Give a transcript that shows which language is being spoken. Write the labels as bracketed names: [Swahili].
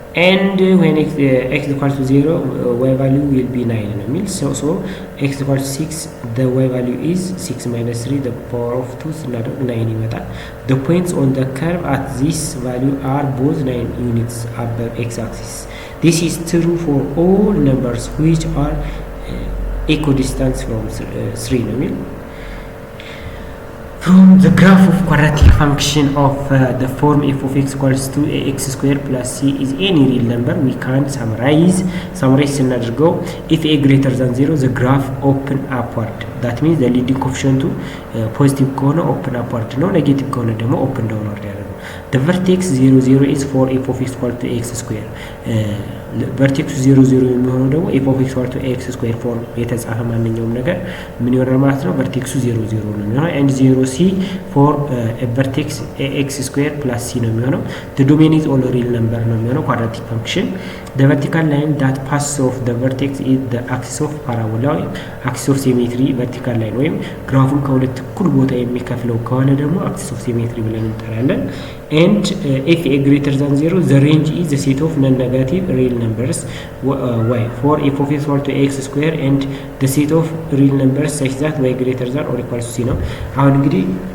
[English] and when x equals to 0 y value will be 9 [Amharic] ነው የሚል [English] so x equals to 6 the y value is 6 minus 3 the power of 2 ስናደርግ 9 ይመጣል። the points on the curve at this value are both 9 units above x axis. this is true for all numbers which are equidistant from 3 [Amharic] ነው የሚል [English] from the graph of quadratic function of the form f of x equals to ax square plus c is any real number we can summarize [Amharic] ስናደርገው [English] if a greater than 0 the graph open upward that means the leading coefficient positive ከሆነ open upward ነው፣ negative [Amharic] ከሆነ ደግሞ [English] open downward ያደርጋል። the vertex 0 0 is for f of x equal to x square [Amharic] ቨርቴክሱ 0 0 የሚሆነው ደግሞ f of x equal to x square ፎርም የተጻፈ ማንኛውም ነገር ምን ይሆናል ማለት ነው? ቨርቴክሱ 0 0 ነው የሚሆነው [English] and 0 c for vertex x square plus c ነው የሚሆነው። the domain is all real number ነው የሚሆነው quadratic function. the vertical line that passes off the vertex is the axis of parabola axis of symmetry vertical line [Amharic] ወይም ግራፉን ከሁለት እኩል ቦታ የሚከፍለው ከሆነ ደግሞ axis of symmetry ብለን እንጠራለን። [English] and if a greater than 0 the range is the set of non-negative real numbers y for f of x equal to x square and the set of real numbers such that y greater than or equal to c [Amharic] ነው። አሁን እንግዲህ